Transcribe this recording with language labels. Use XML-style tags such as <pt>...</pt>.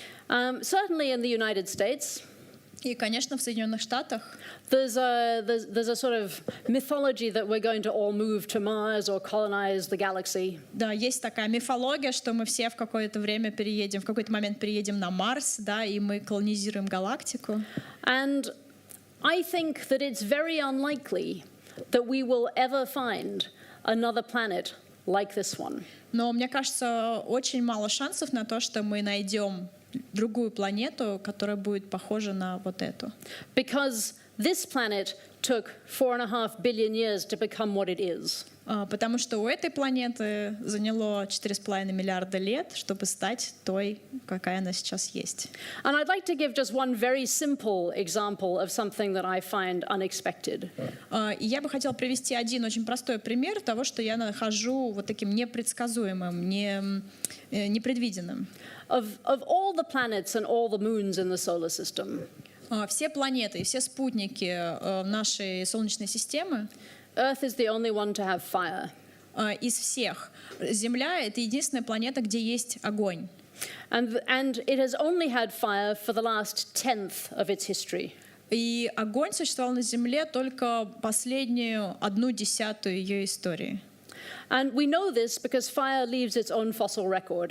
<en>Certainly in the United States,</en> <ru>и, конечно, в Соединенных Штатах</ru> <en>there's a sort of mythology that we're going to all move to Mars or colonize the galaxy.</en> <ru>Да, есть такая мифология, что мы все в какое-то время переедем, в какой-то момент переедем на Марс, да, и мы колонизируем галактику.</ru> <en>And I think that it's very unlikely that we will ever find another planet like this one.</en> <ru>Но мне кажется, очень мало шансов на то, что мы найдем другую планету, которая будет похожа на вот эту.</ru> <en>Because this planet took 4.5 billion years to become what it is.</en> <ru>Потому что у этой планеты заняло 4,5 миллиарда лет, чтобы стать той, какая она сейчас есть.</ru> <en>And I'd like to give just one very simple example of something that I find unexpected.</en> <ru>И я бы хотела привести один очень простой пример того, что я нахожу вот таким непредсказуемым, непредвиденным.</ru> <en>Of all the planets and all the moons in the solar system,</en> <ru>все планеты и все спутники нашей Солнечной системы,</ru> <en>Earth is the only one to have fire.</en> <ru>Из всех Земля — это единственная планета, где есть огонь.</ru> <en>And it has only had fire for the last 10th of its history.</en> <ru>И огонь существовал на Земле только последнюю 1/10 ее истории.</ru> <en>And we know this because fire leaves its own fossil record.</en>